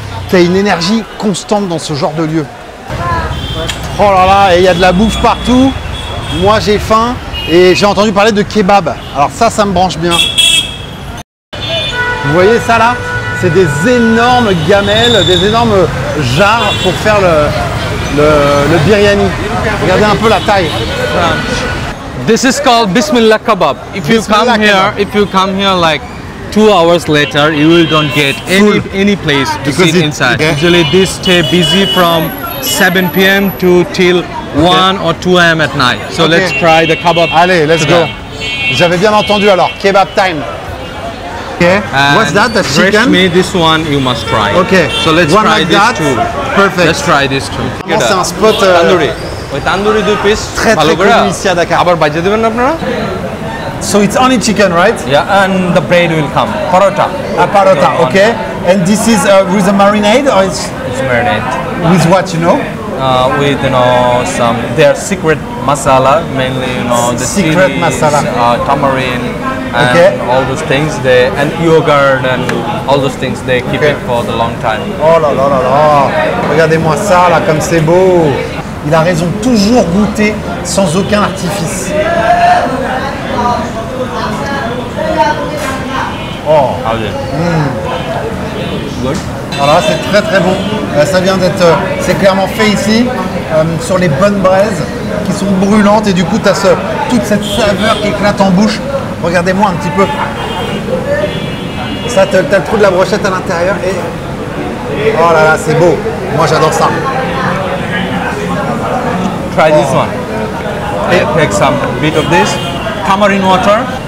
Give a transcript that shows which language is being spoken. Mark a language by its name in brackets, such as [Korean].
[French] Tu as une énergie constante dans ce genre de lieu. Oh là là, et il y a de la bouffe partout, moi j'ai faim, et j'ai entendu parler de kebab, alors ça me branche bien. Vous voyez ça là? C'est des énormes gamelles, des énormes jarres pour faire le biryani. Regardez un peu la taille. [English] This is called Bismillah Kebab. If you come here like 2 hours later, you don't get any place to sit inside. Okay. Usually this stay busy from 7 p.m. till 1 or 2 a.m. at night. So let's try the kebab. Allez, let's go. [French] J'avais bien entendu alors, kebab time. [English] Okay. And What's that? That's breast chicken? meat, this one you must try. Okay. So let's One try like this that. too. Perfect. Let's try this too. [French] C'est un spot [English] Tandoori. [Bangla] ওই tandoori [English] 2 piece [French] très [Bangla] ভালো করে [French] connu ici à Dakar. [Bangla] আবার বাজিয়ে দিবেন না আপনারা? [English] So it's only chicken, right? Yeah, and the bread will come. Parota. A parota, okay. And this is with a marinade or it's It's marinade. with what, you know? With some their secret masala, mainly the Secret chilies, masala. Tamarind, and Okay. all those things. And yogurt and all those things. They keep Okay. it for the long time. [French] Oh là là là là. Regardez-moi ça là, comme c'est beau. Il a raison, toujours goûter sans aucun artifice. Oh. [English] How's it? Good. [French] Alors là, c'est très très bon. Ça vient d'être, c'est clairement fait ici sur les bonnes braises qui sont brûlantes et du coup tu as toute cette saveur qui éclate en bouche. Regardez-moi un petit peu. Ça, tu as le trou de la brochette à l'intérieur et oh là là, c'est beau. Moi j'adore ça. [English] Try this one. Take some bit of this tamarind water.